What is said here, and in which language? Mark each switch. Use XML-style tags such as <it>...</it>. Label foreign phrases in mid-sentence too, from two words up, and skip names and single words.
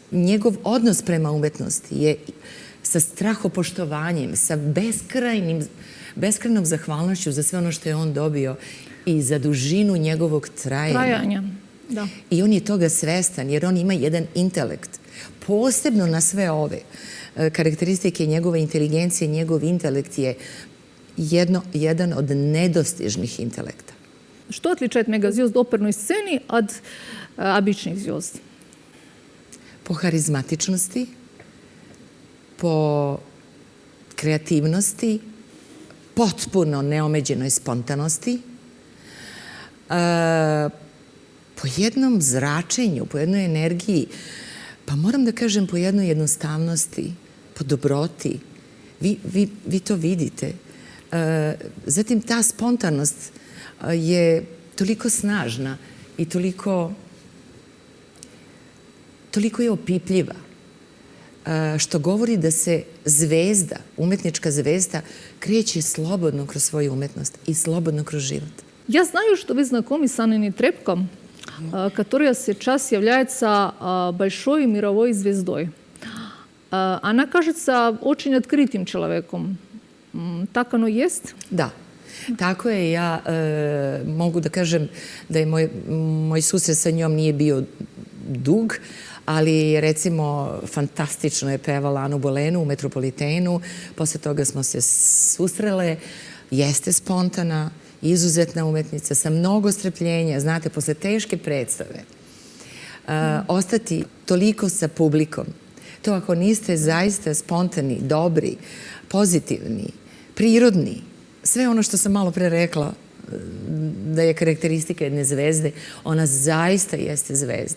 <sr>Njegov odnos prema umetnosti je sa strahopoštovanjem, sa beskrajnom zahvalnošću za sve ono što je on dobio i za dužinu njegovog trajanja. Da. I on je toga svestan, jer on ima jedan intelekt. Posebno na sve ove karakteristike njegove inteligencije, njegov intelekt je jedan od nedostižnih intelekta.</sr> <ru>Что отличает мегазвезд оперной сцены от обычных звезд?</ru> <sr>Po harizmatičnosti, po kreativnosti, potpuno neomeđenoj spontanosti, po jednom zračenju, po jednoj energiji, pa moram da kažem po jednoj jednostavnosti, po dobroti. Vi to vidite. Zatim ta spontanost je toliko snažna i toliko je opipljiva, što govori da se zvezda, umetnička zvezda, kreće slobodno kroz svoju umetnost и slobodno kroz живот.</sr> <ru>Я знаю, что вы знакомы с Анной Нетребко, которая сейчас является большой мировой звездой. Она кажется очень открытым человеком. Так оно есть?</ru> <sr>Da. Tako je, ja mogu da kažem da je moj susret sa njom nije bio dug, ali recimo fantastično je pevala Anu Bolenu u Metropolitenu, posle toga smo se susrele, jeste spontana, izuzetna umetnica, sa mnogo strpljenja, znate, posle teške predstave, ostati toliko sa publikom, to ako niste zaista spontani, dobri, pozitivni, prirodni, sve ono što sam malo pre rekla da je karakteristika jedne zvezde, ona zaista jeste zvezda.</sr>